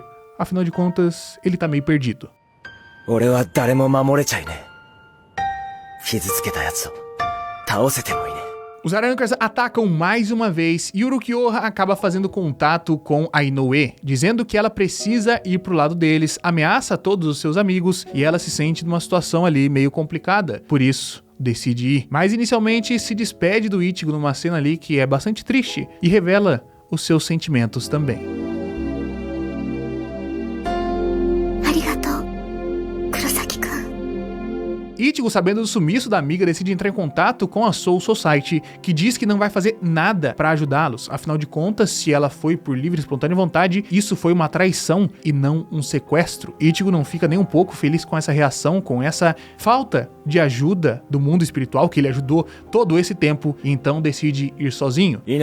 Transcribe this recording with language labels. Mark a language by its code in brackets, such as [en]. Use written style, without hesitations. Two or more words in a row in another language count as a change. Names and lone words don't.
[pt] Afinal de contas, ele tá meio perdido. Os Arrancars atacam mais uma vez e Urukioha acaba fazendo contato com a Inoue, dizendo que ela precisa ir pro lado deles, ameaça todos os seus amigos e ela se sente numa situação ali meio complicada, por isso decide ir. Mas inicialmente se despede do Ichigo numa cena ali que é bastante triste e revela os seus sentimentos também. Arigatou. Ichigo, sabendo do sumiço da amiga, decide entrar em contato com a Soul Society, que diz que não vai fazer nada pra ajudá-los. Afinal de contas, se ela foi por livre e espontânea vontade, isso foi uma traição e não um sequestro. Ichigo não fica nem um pouco feliz com essa reação, com essa falta de ajuda do mundo espiritual que ele ajudou todo esse tempo, e então decide ir sozinho.